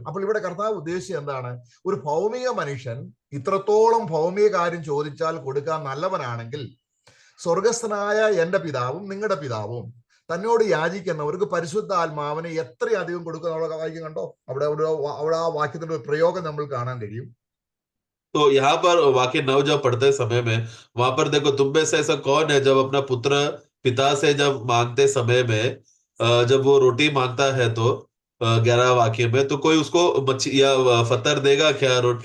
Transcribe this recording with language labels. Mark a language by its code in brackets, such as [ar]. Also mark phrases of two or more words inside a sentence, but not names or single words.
[ml] അപ്പോൾ ഇവിടെ കർത്താവ് ഉദ്ദേശിച്ചത് എന്താണ്? ഒരു ഭൗമിക മനുഷ്യൻ ഇത്രത്തോളം ഭൗമിക കാര്യം ചോദിച്ചാൽ കൊടുക്കാൻ നല്ലവനാണെങ്കിൽ, സ്വർഗസ്ഥനായ എന്റെ പിതാവും നിങ്ങളുടെ പിതാവും തന്നോട് യാചിക്കുന്നവർക്ക് പരിശുദ്ധാത്മാവിനെ എത്രയധികം കൊടുക്കുന്ന അവിടെ വായിക്കും കണ്ടോ, അവിടെ ആ വാക്യത്തിന്റെ ഒരു പ്രയോഗം നമ്മൾ കാണാൻ കഴിയും. [hi] तो यहाँ पर वाक्य 9 जब पढ़ते समय में वहां पर देखो, तुम में से ऐसा कौन है जब अपना पुत्र पिता से जब मांगते समय में जब वो रोटी मांगता है तो 11 वाक्य में, तो कोई उसको मच्छी या पत्थर देगा क्या?